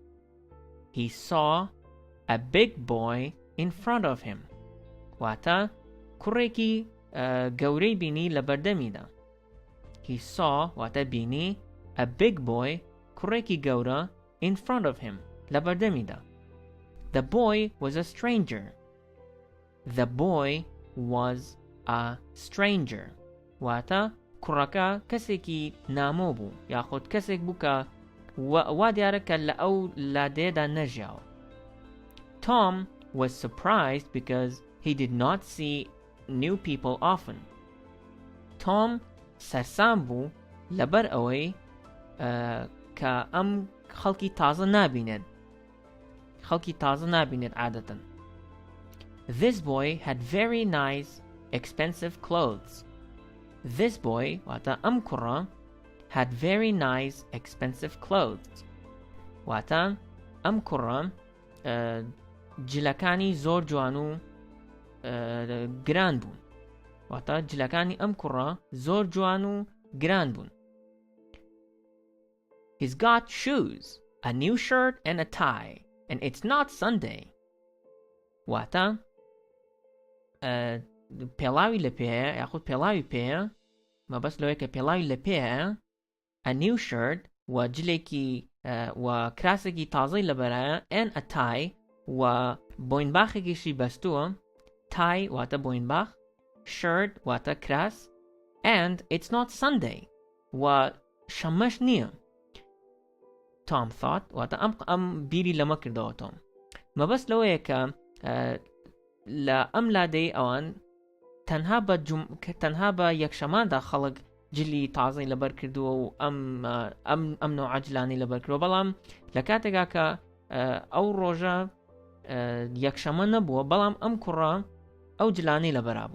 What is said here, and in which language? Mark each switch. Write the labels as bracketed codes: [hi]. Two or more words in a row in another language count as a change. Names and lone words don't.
[en] He saw a big boy in front of him. [ckb] واتە کوڕێکی گەورەی بینی لە بەردەمیدا. [en] He saw [ckb] واتە بینی [en] a big boy [ckb] کوڕێکی گەورە [en] in front of him [ckb] لە بەردەمیدا. [en] The boy was a stranger. The boy was a stranger. [ckb] واتە کوڕەکە کەسێکی نامۆ بوو یاخود کەسێک بوو کە وا دیارە کە لە ئەو لادێدا نەژیاوە. [en] Tom was surprised because he did not see new people often. [ckb] Tom سەرسام بوو لەبەر ئەوەی کە ئەم خەڵکی تازە نابینێت. خەڵکی تازە نابینێت عادەتەن. [en] This boy had very nice, expensive clothes. This boy [ckb] واتە ئەم کوڕە [en] had very nice, expensive clothes. [ckb] واتە ئەم کوڕە جلەکانی زۆر جوان و گران بوون. واتە جلەکانی ئەم کوڕە زۆر جوان و گران بوون. [en] He's got shoes, a new shirt and a tie, and it's not Sunday. [ckb] واتە پێڵاوی لە پێەیە یاخود پێڵاوی پێەیە مەبەست لەوەی کە پێڵاوی لە پێەیە [en] a new shirt [ckb] و جلێکی و کراسێکی تازەی لەبەرایە [en] and a tie [ckb] و بۆینباخێکیشی بەستووە. tie واتە بۆینباخ shirt واتە کراس [en] and it's not Sunday [ckb] و شەمەش نییە. [en] Tom thought [ckb] واتە ئەم بیری لەمە کردەوە تۆم. مەبەست لەوەیە کە لە ئەم لادەی ئەوان تەنها بە یەکشەماندا خەڵک جلی تازەی لەبەر کردووە و ئەم نوع جلانی لەبەر کردووە بەڵام لە کاتێکا کە ئەو ڕۆژە یەکشەمە نەبووە بەڵام ئەم کوڕە ئەو جلانەی لەبەرا بووە.